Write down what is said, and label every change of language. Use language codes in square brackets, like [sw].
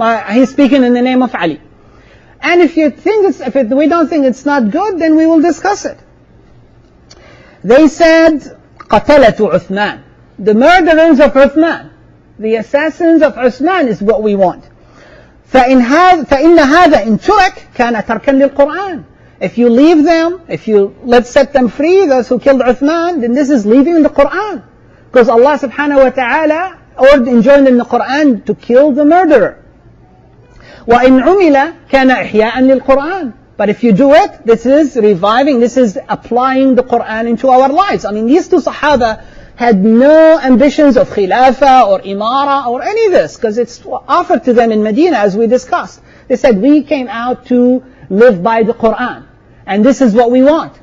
[en] He's speaking in the name of Ali. And if we don't think it's not good, then we will discuss it. They said, [ar] قَتَلَةُ عُثْمَانِ. [en] The murderers of Uthman, the assassins of Uthman is what we want. [ar] فإن هذا إن ترك كان تركا للقرآن. [en] If you leave them, let's set them free, those who killed Uthman, then this is leaving the Quran. Because Allah subhanahu wa ta'ala enjoined in the Quran to kill the murderer. [ar] وإن عمل كان إحياء للقرآن. [en] But if you do it, this is reviving, this is applying the Quran into our lives. I mean, these two Sahaba had no ambitions of Khilafah or Imara or any of this, because it's offered to them in Medina, as we discussed. They said, we came out to live by the Quran, and this is what we want.